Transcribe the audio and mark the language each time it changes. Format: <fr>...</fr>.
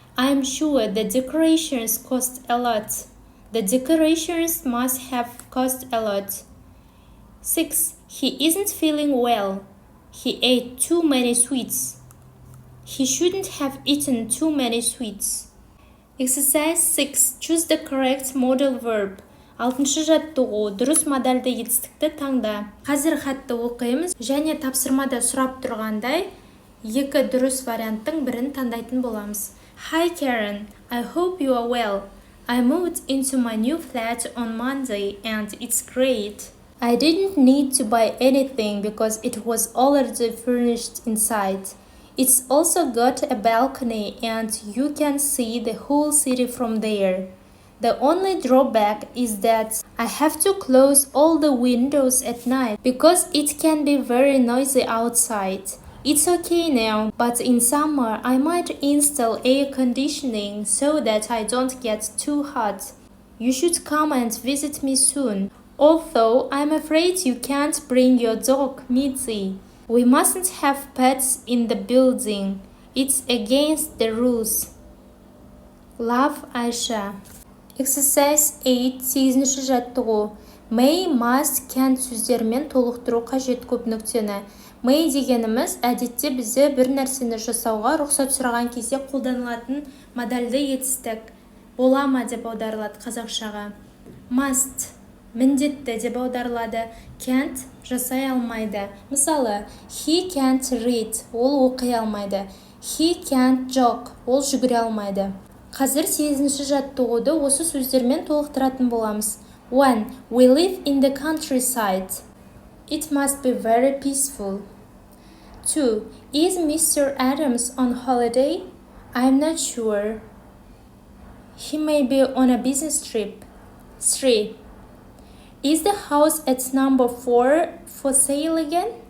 <en>I'm sure the decorations cost a lot. The decorations must have cost a lot. 6. He isn't feeling well. He ate too many sweets. He shouldn't have eaten too many sweets. Exercise 6. Choose the correct modal verb.</en> <kk>Алтыншы жаттығу. Дұрыс модальді етістікті таңда. Қазір хатты оқимыз және тапсырмада сұрап тұрғандай екі дұрыс варианттың бірін таңдайтын боламыз.</kk> <en>Hi Karen, I hope you are well. I moved into my new flat on Monday and it's great. I didn't need to buy anything because it was already furnished inside. It's also got a balcony and you can see the whole city from there. The only drawback is that I have to close all the windows at night because it can be very noisy outside. It's okay now, but in summer I might install air conditioning so that I don't get too hot. You should come and visit me soon. Although I'm afraid you can't bring your dog, Mitzi. We mustn't have pets in the building. It's against the rules. Love, Aisha. Exercise 8,</en> <kk>8-ші жаттығу. May, must, can сөздермен толықтыру қажет көп нүктені. May дегеніміз әдетте бізде бір нәрсені жасауға рұқсат сұраған кезде қолданылатын модальді етістік. Бола ма деп аударылады қазақшаға. Must міндетті деп аударылады. Can't жасай алмайды. Мысалы,</kk> <en>he can't read,</en> <kk>ол оқи алмайды.</kk> <en>He can't jog,</en> <kk>ол жүгіре алмайды. Қазір 8-ші жаттығуды осы сөздермен толықтыратын боламыз.</kk> <en>1. We live in the countryside. It must be very peaceful. 2. Is Mr. Adams on holiday? I'm not sure. He may be on a business trip. 3. Is the house at number 4 for sale again?</en>